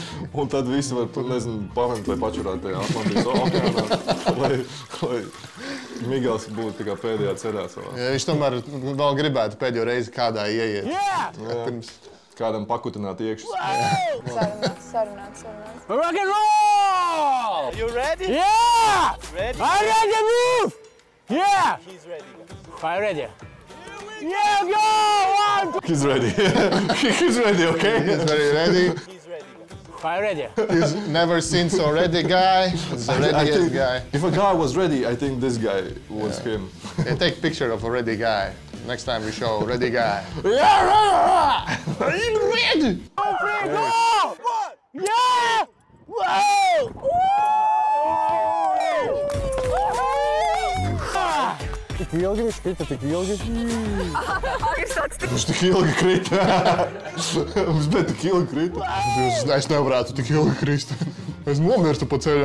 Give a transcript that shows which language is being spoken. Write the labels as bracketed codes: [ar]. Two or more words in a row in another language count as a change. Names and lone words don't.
[lv] Un tad visi var, nezinu, pavēmt, lai pačurāt tajā Atlantijas okeānā. Lai Migels būtu tikai pēdējā cerā savā. Ja, viņš tomēr vēl gribētu pēdējo reizi kādā ieiet. Pirms... Kādam pakutināt iekšas. Sarunāt. [en] Rock and roll! You ready? Yeah! Ready? I'm ready to move! Yeah! He's ready. I'm ready. Yeah, go! One, He's ready. He's ready, okay? He's very ready. He's ready. I'm ready. He's never seen so ready guy. He's the readiest guy. If a guy was ready, I think this guy was him. Yeah, take picture of a ready guy. Next time we show ready guy. Yeah! Are you ready? Go! Yeah! Whoa! [lv] Tik ilgi viņš krita, tik ilgi. Viņš tik ilgi krita. Viņš bet tik ilgi krita. Es nevarētu tik ilgi krist. Es nomirstu pa ceļam.